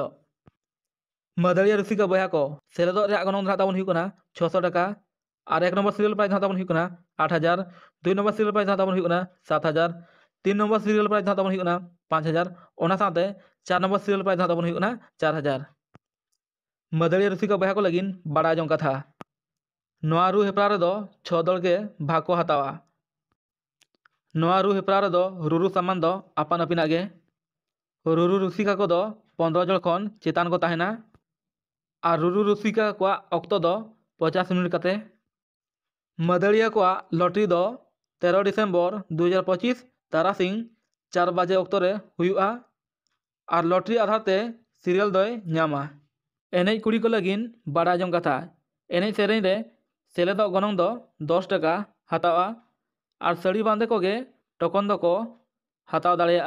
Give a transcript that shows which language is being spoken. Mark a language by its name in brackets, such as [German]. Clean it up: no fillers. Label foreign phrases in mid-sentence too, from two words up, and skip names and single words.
[Santali] मदड़िया रसिका बया को सेलेदो रे गनंग दा ताबोन हुई 600 टाका और 1 [English] number serial price [Santali] दा ताबोन हुई 8000, 2 नंबर [English] serial price [Santali] दा ताबोन हुई 7000, 3 नंबर [English] serial price [Santali] दा ताबोन हुई 5000 ओना साथे 4 नंबर [English] serial price [Santali] दा ताबोन हुई 4000। मदड़िया रसिका बया को लगिन बड़ा जों कथा नोआ रू हेपरा रे दो 6 दल के भाग को हतावा। नोआ रू हेपरा रे दो रुरु सामान दो आपान अपिना गे। रुरु रसिका को दो 15 जन खन चेतान को ताहेना और रुरु रसिका को ऑक्टो दो 50 मिनट काते। मदड़िया को लॉटरी दो 13 डिसेम्बर 2025 तारासिंग 4 बजे ऑक्टो रे हुआ और लॉटरी आधार ते सीरियल दोय न्यामा। एनएच कुड़ी को लगिन बड़ा जों कथा एनएच सेरेन रे सेलेदो गनंग दो 10 टाका हतावा और सड़ी बांधे को गे टोकन दो को हताव दाड़ेया।